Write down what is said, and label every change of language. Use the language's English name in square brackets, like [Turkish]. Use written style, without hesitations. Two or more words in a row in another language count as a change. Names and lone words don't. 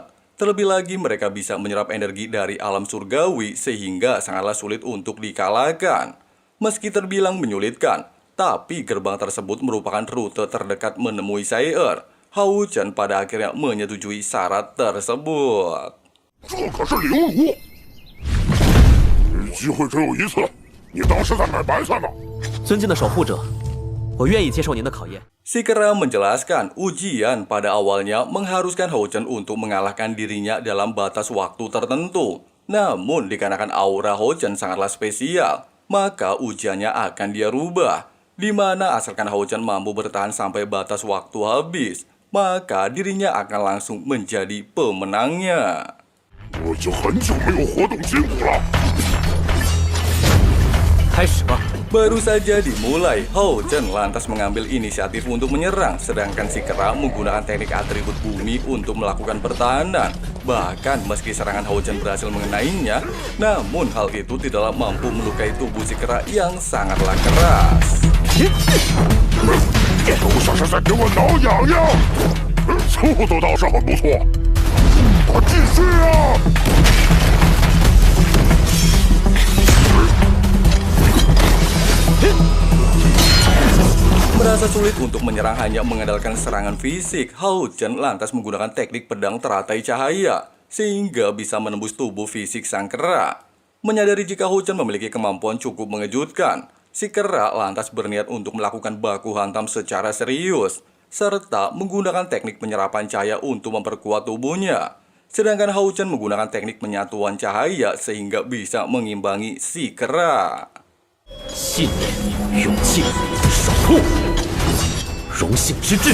[Indonesian] Terlebih lagi mereka bisa menyerap energi dari alam surgawi sehingga sangatlah sulit untuk dikalahkan. Meski terbilang menyulitkan, tapi gerbang tersebut merupakan rute terdekat menemui Sai. Hao Chen pada akhirnya menyetujui syarat tersebut. [Chinese] 这可是灵炉，机会只有一次，你当是在买白菜吗？尊敬的守护者，我愿意接受您的考验。 [Indonesian] Si kera menjelaskan ujian pada awalnya mengharuskan Hao Chen untuk mengalahkan dirinya dalam batas waktu tertentu. Namun dikarenakan aura Hao Chen sangatlah spesial, maka ujiannya akan dia rubah. Di mana asalkan Hao Chen mampu bertahan sampai batas waktu habis, maka dirinya akan langsung menjadi pemenangnya. [Chinese] 我已经很久没有活动筋骨了。开始吧。 [Indonesian] Baru saja dimulai, Hao Chen lantas mengambil inisiatif untuk menyerang, sedangkan si kera menggunakan teknik atribut bumi untuk melakukan pertahanan. Bahkan meski serangan Hao Chen berhasil mengenainya, namun hal itu tidaklah mampu melukai tubuh si kera yang sangatlah keras. [Chinese] 都像是在给我挠痒痒，速度倒是很不错。继续啊！ [Indonesian] Merasa sulit untuk menyerang hanya mengandalkan serangan fisik, Hao Chen lantas menggunakan teknik pedang teratai cahaya, sehingga bisa menembus tubuh fisik sang kera. Menyadari jika Hao Chen memiliki kemampuan cukup mengejutkan, si kera lantas berniat untuk melakukan baku hantam secara serius, serta menggunakan teknik penyerapan cahaya untuk memperkuat tubuhnya. Sedangkan Hao Chen menggunakan teknik penyatuan cahaya sehingga bisa mengimbangi si kera. [Chinese] 信念、勇气、守护、荣幸之